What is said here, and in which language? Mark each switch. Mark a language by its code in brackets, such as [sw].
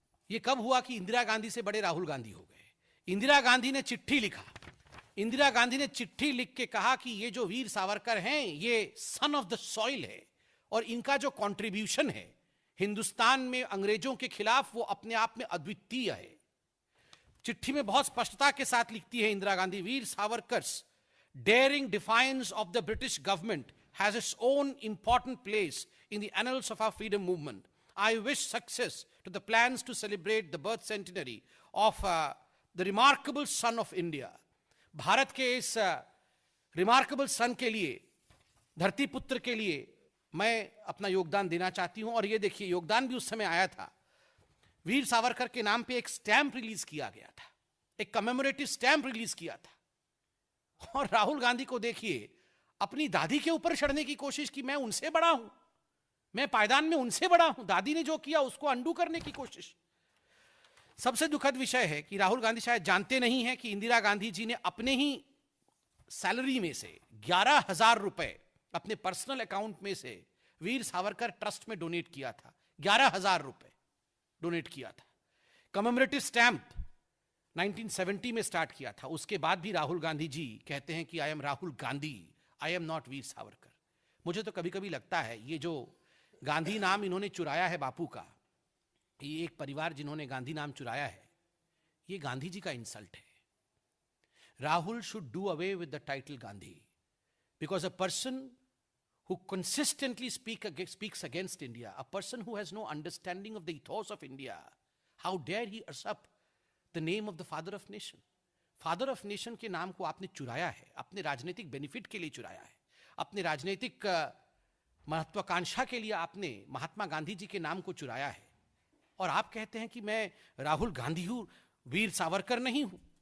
[hi] यह कब हुआ कि इंदिरा गांधी से बड़े राहुल गांधी हो गए? इंदिरा गांधी ने चिट्ठी लिखा, इंदिरा गांधी ने चिट्ठी लिख के कहा कि ये जो वीर सावरकर हैं ये [en] son of the soil [hi] है और इनका जो कंट्रीब्यूशन है हिंदुस्तान में अंग्रेजों के खिलाफ वो अपने आप में अद्वितीय है। चिट्ठी में बहुत स्पष्टता के साथ लिखती है इंदिरा गांधी, [en] Veer Savarkar's daring defiance of the British government has its own important place in the annals of our freedom movement. I wish success to the plans to celebrate the birth centenary of the remarkable son of India. [hi] Bharat के इस remarkable सन के लिए, धरती पुत्र के लिए मैं अपना योगदान देना चाहती हूं। और ये देखिए, योगदान भी उस समय आया था। वीर सावरकर के नाम पे एक स्टैंप रिलीज किया गया था, एक कमेमोरेटिव स्टैंप रिलीज किया था। और राहुल गांधी को देखिए, अपनी दादी के ऊपर चढ़ने की कोशिश की, मैं उनसे बड़ा हूं, मैं पायदान में उनसे बड़ा हूं, दादी ने जो किया उसको अंडू करने की कोशिश। सबसे दुखद विषय है कि राहुल गांधी शायद जानते नहीं हैं कि इंदिरा गांधी जी ने अपने ही सैलरी में से 11,000 रुपए अपने पर्सनल अकाउंट में से वीर सावरकर ट्रस्ट में डोनेट किया था। 11,000 रुपए डोनेट किया था। कमेमोरेटिव स्टैंप 1970 में स्टार्ट किया था। उसके बाद भी राहुल गांधी जी कहते हैं कि [en] I am Rahul Gandhi, I am not Veer Savarkar. [hi] मुझे तो कभी कभी लगता है ये जो गांधी नाम इन्होंने चुराया है बापू का, ये एक परिवार जिन्होंने गांधी नाम चुराया है, ये गांधी जी का इंसल्ट है. [en] Rahul should do away with the title Gandhi, because a person who consistently speaks against India, a person who has no understanding of the ethos of India, how dare he usurp the name of the father of nation? [hi] Father of nation के नाम को आपने चुराया है, अपने राजनीतिक benefit के लिए चुराया है, अपने राजनीतिक महत्वाकांक्षा के लिए आपने महात्मा गांधी जी के नाम को चुराया है. और आप कहते हैं कि मैं राहुल गांधी हूं, वीर सावरकर नहीं हूं.